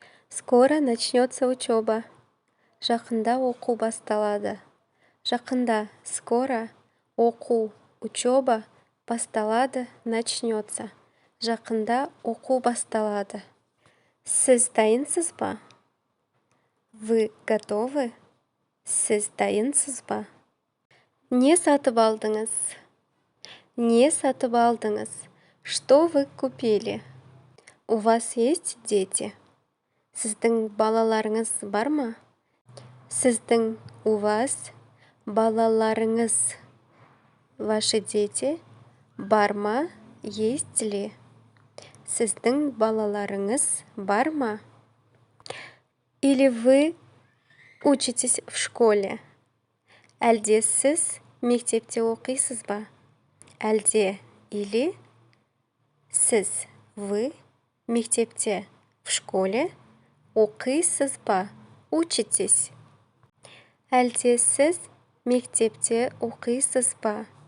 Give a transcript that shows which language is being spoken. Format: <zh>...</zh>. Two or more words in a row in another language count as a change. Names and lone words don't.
<ru>Скоро начнется учеба.</ru> <kk>Жақында оқу басталады. Жақында,</kk> <ru>скоро,</ru> <kk>оқу,</kk> <ru>учеба,</ru> <kk>басталады,</kk> <ru>начнется.</ru> <kk>Жақында оқу басталады. Сіз дайынсыз ба?</kk> <ru>Вы готовы?</ru> <kk>Сіз дайынсыз ба? Не сатып алдыңыз? Не сатып алдыңыз?</kk> <ru>Что вы купили? У вас есть дети?</ru> <kk>Сіздің балаларыңыз бар ма? Сіздің</kk> <ru>у вас</ru> <kk>балаларыңыз,</kk> <ru>ваши дети,</ru> <kk>бар ма,</kk> <ru>есть ли?</ru> <kk>Сіздің балаларыңыз бар ма?</kk> <ru>Или вы учитесь в школе?</ru> <kk>Әлде сіз мектепте оқисыз ба? Әлде</kk> <ru>или</ru> <kk>сіз,</kk> <ru>вы,</ru> <kk>мектепте,</kk> <ru>в школе,</ru> <kk>оқисыз ба?</kk> <ru>Учитесь.</ru> <kk>Әлде сіз мектепте оқисыз ба?</kk>